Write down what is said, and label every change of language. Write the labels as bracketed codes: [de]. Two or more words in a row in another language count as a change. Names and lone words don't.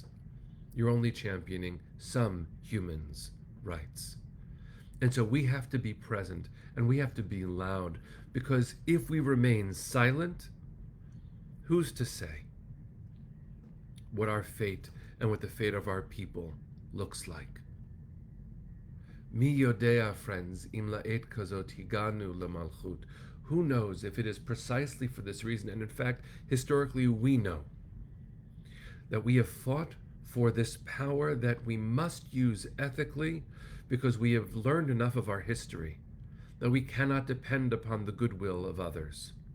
[en] You're only championing some humans' rights. And so we have to be present and we have to be loud, because if we remain silent, who's to say what our fate and what the fate of our people looks like? [he] מי יודע, friends, אם לעת כזאת הגענו למלכות. [en] Who knows if it is precisely for this reason, and in fact, historically we know, that we have fought for this power that we must use ethically, because we have learned enough of our history that we cannot depend upon the goodwill of others.